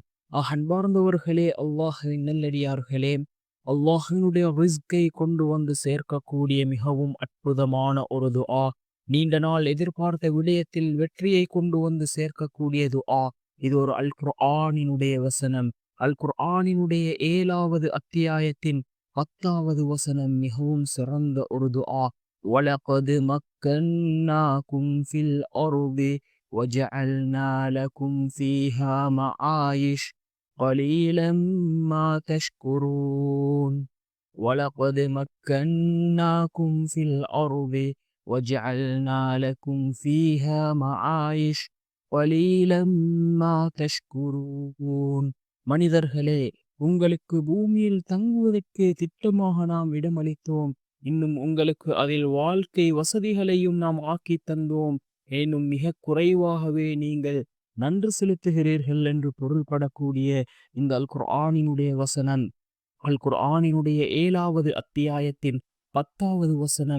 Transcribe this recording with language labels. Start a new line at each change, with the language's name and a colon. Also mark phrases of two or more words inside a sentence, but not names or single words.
Tamil: அன்பார்ந்தவர்களே, அல்லாஹ்வின் நல்லடியார்களே, அல்லாஹ்வினுடைய ரிஸ்கை கொண்டு வந்து சேர்க்கக்கூடிய மிகவும் அற்புதமான ஒரு துஆ, நீண்ட நாள் எதிர்பார்த்த விடயத்தில் வெற்றியை கொண்டு வந்து சேர்க்கக்கூடிய துஆ. இது ஒரு அல் குர்ஆனினுடைய வசனம். அல் குர்ஆனினுடைய 7வது அத்தியாயத்தின் 10வது வசனம் மிகவும் சிறந்த ஒரு துஆ.
Arabic: وَلَقَدْ مَكَّنَّاكُمْ فِي الْأَرْضِ وَجَعَلْنَا لَكُمْ فِيهَا مَعَايِشَ قَلِيلًا مَا تَشْكُرُونَ. وَلَقَدْ مَكَّنَّاكُمْ فِي الْأَرْضِ وَجَعَلْنَا لَكُمْ فِيهَا مَعَايِشَ قَلِيلًا مَا تَشْكُرُونَ.
Tamil: மனிதர்களே, உங்களுக்கு பூமியில் தங்குவதற்கு திட்டமாக நாம் இடமளித்தோம். இன்னும் உங்களுக்கு அதில் வாழ்க்கை வசதிகளையும் நாம் ஆக்கி தந்தோம். இன்னும் மிக குறைவாகவே நீங்கள் நன்றி செலுத்துகிறீர்கள் என்று பொருள்படக்கூடிய இந்த அல் குர்ஆனினுடைய வசனம், அல் குர்ஆனினுடைய 7வது அத்தியாயத்தின் 10வது வசனம்.